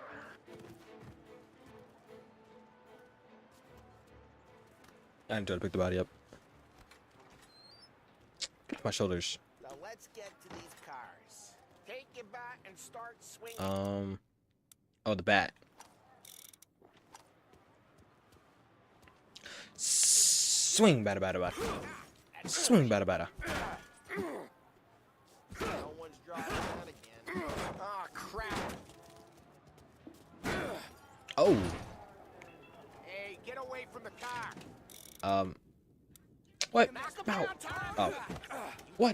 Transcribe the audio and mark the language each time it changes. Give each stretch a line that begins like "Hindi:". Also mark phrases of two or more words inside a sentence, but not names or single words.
English: I didn't try to pick the body up. My shoulders. Now let's get to these cars. Take your bat and start swinging. Oh, the bat. Swing, bada, bada, bada. Swing, bada, bada. No one's driving that again. Oh, crap. Oh. Hey, get away from the car. What? Ow. Oh. What?